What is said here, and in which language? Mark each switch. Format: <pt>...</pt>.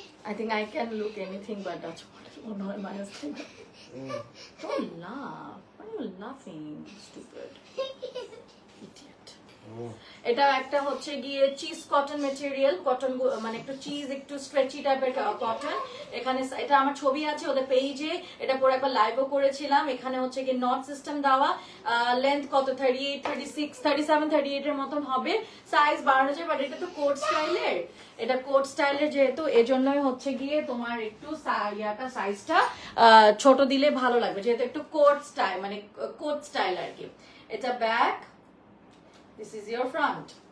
<en>I think I can look anything but Dutch model. Oh no, am I asking? Don't laugh. Why are you laughing, stupid idiot?</en> <bn>এটা একটা হচ্ছে গিয়ে cheese cotton material, cotton মানে একটু cheese একটু stretchy টাইপের cotton. এখানে এটা আমার ছবি আছে ওদের পেজে, এটা পরে একবার লাইভও করেছিলাম। এখানে হচ্ছে গিয়ে নট সিস্টেম দেওয়া, লেন্থ কত 38, 36, 37, 38 এর মতন হবে, সাইজ 12 বাট এটা তো কোট স্টাইলের, এটা কোট স্টাইলের যেহেতু এজন্যই হচ্ছে গিয়ে তোমার একটু সাইজটা ছোট দিলে ভালো লাগবে, যেহেতু একটু কোট স্টাইল মানে কোট স্টাইল আর কি। এটা back,</bn> <en>this is your front.</en>